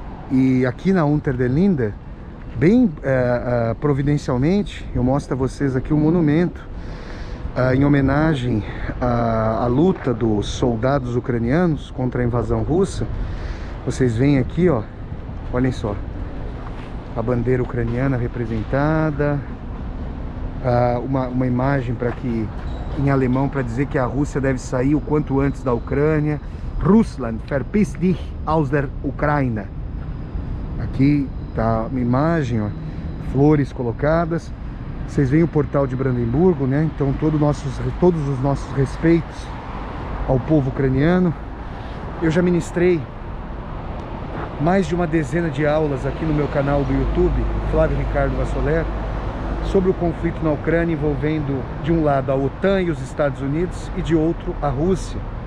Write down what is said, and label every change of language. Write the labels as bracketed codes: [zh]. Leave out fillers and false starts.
[pt] E aqui na Unter den Linden, bem providencialmente, eu mostro a vocês aqui um monumento em homenagem à luta dos soldados ucranianos contra a invasão russa. Vocês veem aqui, ó, olhem só, a bandeira ucraniana representada, uma imagem para que, em alemão, para dizer que a Rússia deve sair o quanto antes da Ucrânia. [de] Russland, verpiss dich aus der Ukraine. [pt] Aqui tá uma imagem, ó, flores colocadas. Vocês veem o portal de Brandemburgo, né? Então todos os nossos respeitos ao povo ucraniano. Eu já ministrei mais de uma dezena de aulas aqui no meu canal do YouTube, Flávio Ricardo Vassoler, sobre o conflito na Ucrânia, envolvendo de um lado a OTAN e os Estados Unidos e de outro a Rússia.